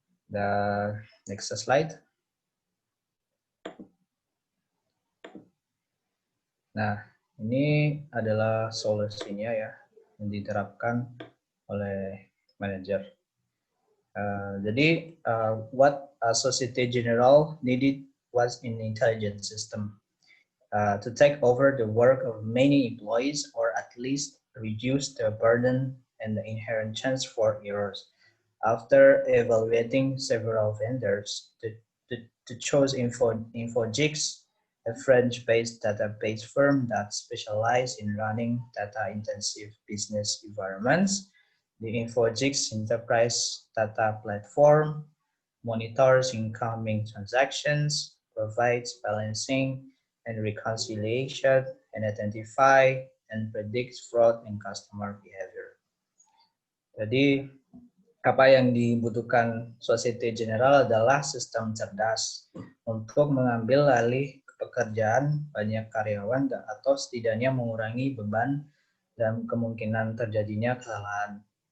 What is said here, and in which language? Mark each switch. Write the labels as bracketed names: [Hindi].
[English] The next slide. [Indonesian] Nah, ini adalah solusinya ya yang diterapkan oleh manajer. [English] Jadi what Societe Generale needed was an intelligent system to take over the work of many employees, or at least reduce the burden and the inherent chance for errors. After evaluating several vendors, to choose Infogix, a French-based database firm that specializes in running data-intensive business environments. The Infogix Enterprise Data Platform monitors incoming transactions, provides balancing and reconciliation, and identify and predicts fraud and customer behavior. [Indonesian] Jadi, apa yang dibutuhkan Societe Generale adalah sistem cerdas untuk mengambil alih pekerjaan banyak karyawan atau setidaknya mengurangi beban dan kemungkinan terjadinya kesalahan.